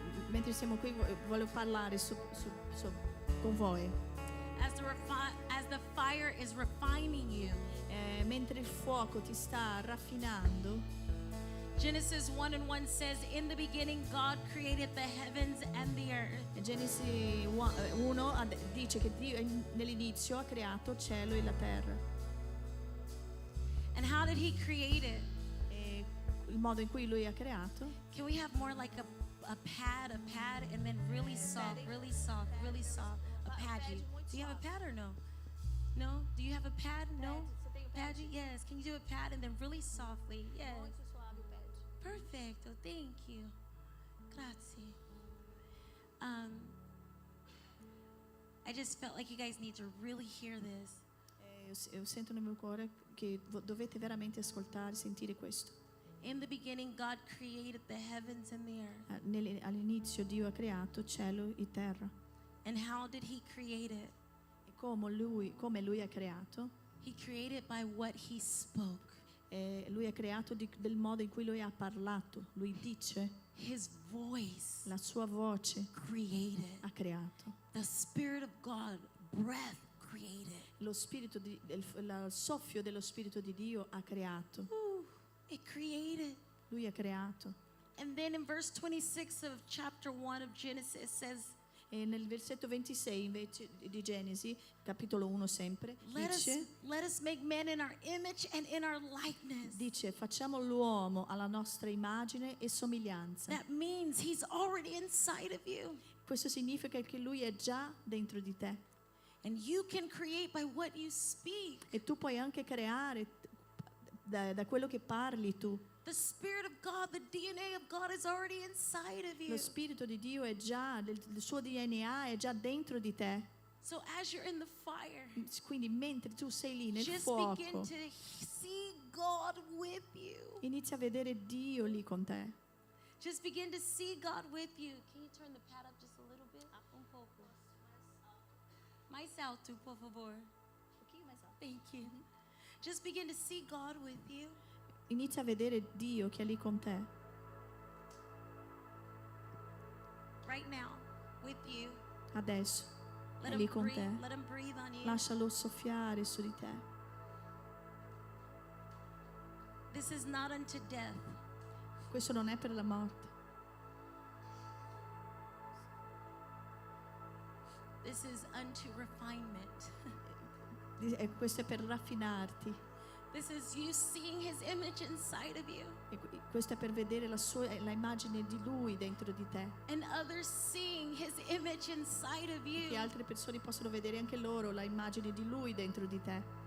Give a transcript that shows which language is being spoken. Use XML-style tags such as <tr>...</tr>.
<it>Mentre siamo qui voglio parlare con voi.</it> <en>As the fire is refining you.</en> <it>Mentre il fuoco ti sta raffinando,</it> <en>Genesis 1:1 says, in the beginning God created the heavens and the earth.</en> <it>Genesi 1 dice che Dio nell'inizio ha creato cielo e la terra.</it> <en>And how did he create it?</en> <it>E il modo in cui lui ha creato,</it> <en>Can we have more like a pad, and then really soft, really soft, really soft. A pad. Do you have a pad or no? No? Do you have a pad? No? Pad? Yes. Can you do a pad and then really softly? Yes. Perfect. Oh, thank you. Grazie. I just felt like you guys need to really hear this.</en> <it>io sento nel mio cuore che dovete veramente ascoltare, sentire questo.</it> <en>In the beginning, God created the heavens and the earth.</en> <it>All'inizio Dio ha creato cielo e terra.</it> <en>And how did he create it?</en> <it>E come lui ha creato?</it> <en>He created by what he spoke.</en> <it>Lui ha creato del modo in cui lui ha parlato. Lui dice,</it> <en>His voice</en> <it>la sua voce</it> <en>created.</en> <it>ha creato.</it> <en>The Spirit of God, breath created.</en> <it>Lo spirito il soffio dello Spirito di Dio ha creato.</it> <en>It created.</en> <it>Lui ha creato.</it> <en>And then in verse 26 of chapter 1 of Genesis says,</en> <it>E nel versetto 26 invece di Genesi, capitolo 1 sempre,</it> <en>let us make man in our image and in our likeness.</en> <it>dice facciamo l'uomo alla nostra immagine e somiglianza.</it> <en>That means he's already inside of you.</en> <it>Questo significa che lui è già dentro di te.</it> <en>And you can create by what you speak.</en> <it>E tu puoi anche creare da quello che parli tu.</it> <en>The Spirit of God, the DNA of God is already inside of you.</en> <it>Lo Spirito di Dio è già, il suo DNA è già dentro di te.</it> <en>So as you're in the fire,</en> <it>Quindi mentre tu sei lì nel</it> <en>just begin</en> <it>fuoco,</it> <en>to see God with you.</en> <it>inizia a vedere Dio lì con te.</it> <en>Just begin to see God with you. Can you turn the pad up just a little bit?</en> <es>Un poco.</es> <pt>Mais alto, por favor.</pt> <en>Thank you. Just begin to see God with you.</en> <it>Inizia a vedere Dio che è lì con te.</it> <en>Right now, with you.</en> <it>Adesso</it> <en>Let</en> <it>è lì</it> <en>him</en> <it>con</it> <en>breathe.</en> <it>te.</it> <en>Let him breathe on you.</en> <it>Lascialo soffiare su di te.</it> <en>This is not unto death.</en> <it>Questo non è per la morte.</it> <en>This is unto refinement.</en> <it>Questo è per raffinarti.</it> <en>This is you seeing his image inside of you.</en> <it>E questo è per vedere la immagine di Lui dentro di te.</it> <en>And others seeing his image inside of you.</en> <it>Che altre persone possono vedere anche loro la immagine di Lui dentro di te.</it>